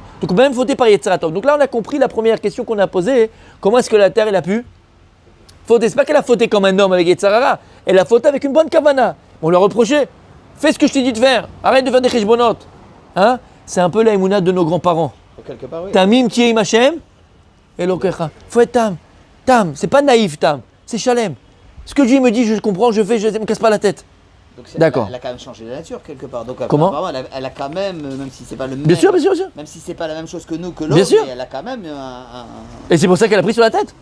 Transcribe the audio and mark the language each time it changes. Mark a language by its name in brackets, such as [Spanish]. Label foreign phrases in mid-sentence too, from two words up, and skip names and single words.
[French] Donc, même fauter par [Hebrew] יצר טוב. [French] Donc là, on a compris la première question qu'on a posée. Comment est-ce que la terre, elle a pu fauter? C'est pas qu'elle a fauté comme un homme avec [Hebrew] יצר הרע. [French] Elle a fauté avec une bonne kavana. On lui a reproché. Fais ce que je t'ai dit de faire. Arrête de faire des cheshbonot. Hein? C'est un peu la émouna de nos grands-parents. Quelque part, oui. [Hebrew] תמים תהיה עם השם, אלוקיך. [French] Faut être tam. Tam, c'est pas naïf, tam. C'est Shalem. Ce que Dieu me dit, je comprends, je fais, je ne me casse pas la tête. Donc D'accord. Elle a quand même changé de nature quelque part. Donc, Comment apparemment, elle a quand même, même si c'est pas le même. Bien sûr, bien sûr, bien sûr. Même si c'est pas la même chose que nous, que l'autre, Bien sûr. mais elle a quand même Et c'est pour ça qu'elle a pris sur la tête.